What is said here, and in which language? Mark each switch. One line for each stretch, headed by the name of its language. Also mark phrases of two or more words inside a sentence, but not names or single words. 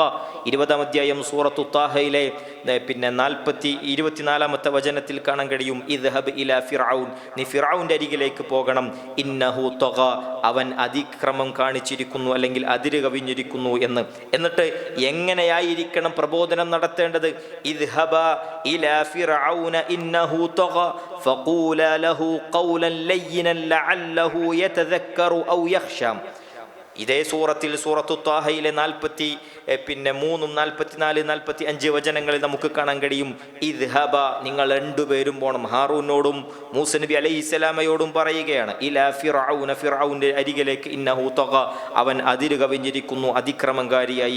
Malayalam: 20-ാം അധ്യായം സൂറത്തു താഹയിലെ 24-ാമത്തെ വചനത്തിൽ കാണാൻ കഴിയും,
Arabic: اذهب إلى فرعون,
Malayalam: നീ ഫിർഔന്റെ അരികിലേക്ക് പോകണം,
Arabic: إنه طغى,
Malayalam: അവൻ അതിക്രമം കാണിച്ചിരിക്കുന്നു, അല്ലെങ്കിൽ അതിര് കവിഞ്ഞിരിക്കുന്നു എന്ന്. എന്നിട്ട് എങ്ങനെയായിരിക്കണം പ്രബോധനം നടത്തേണ്ടത്?
Arabic: اذهبا إلى فرعون إنه طغى فقولا له قولا لينا لعله يتذكر أو يخشى.
Malayalam: ഇതേ സൂറത്തിൽ സൂറത്തു ത്വാഹയിലെ 43, 44, 45 വചനങ്ങളിൽ നമുക്ക് കാണാൻ കഴിയും, ഇദ്ഹബ, നിങ്ങൾ രണ്ടുപേരും പോണം. ഹാറൂനോടും മൂസ നബി അലൈഹിസ്സലാമയോടും പറയുകയാണ്,
Arabic: إلى فرعون,
Malayalam: ഫിർഔന്റെ അരികിലേക്ക്,
Arabic: إنه طغى,
Malayalam: അവൻ അതിര് കവിഞ്ഞിരിക്കുന്നു, അതിക്രമകാരിയായിരിക്കുന്നു.